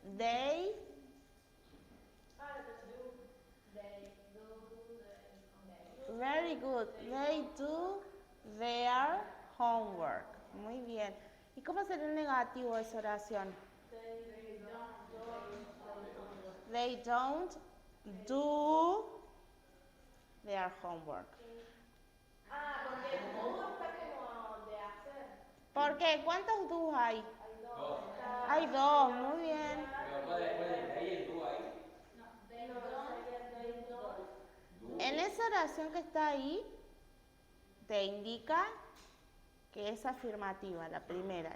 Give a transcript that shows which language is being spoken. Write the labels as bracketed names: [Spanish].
[English] They, very good. They do their homework. [Spanish] Muy bien. ¿Y cómo sería el negativo de esa oración? [English] They don't do their homework. [Spanish] Ah, porque el do está como de hacer. ¿Por qué? ¿Cuántos do's hay? Dos. Hay dos, muy bien. Pero ¿cuál es ahí el tú ahí? En esa oración que está ahí, te indica que es afirmativa, la primera.